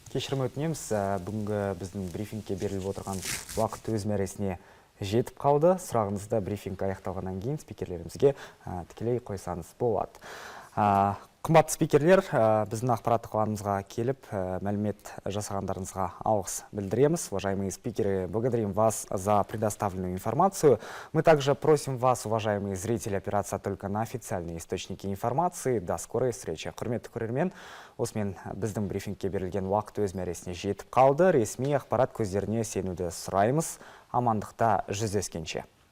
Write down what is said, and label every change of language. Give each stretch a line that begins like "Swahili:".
Kazakh: Кешірім өтінеміз, бүгінгі біздің брифингке беріліп отырған уақыт өз мәресіне жетіп қалды. Сұрағыңызды брифинг аяқталғаннан кейін спикерлерімізге тікелей қойсаңыз болады. Қымбатты спикерлер, біздің ақпараттық алаңымызға келіп, мәлімет жасағандарыңызға алғыс білдіреміз.
Russian: Уважаемые спикеры, благодарим вас за предоставленную информацию. Мы также просим вас, уважаемые зрители, опираться только на официальные источники информации. До скорой встречи.
Kazakh: Құрметті көрермен, осымен біздің брифингке берілген уақыт өз мәресіне жетіп қалды. Ресми ақпарат көздеріне сенуді сұраймыз. Амандықта жүздескенше.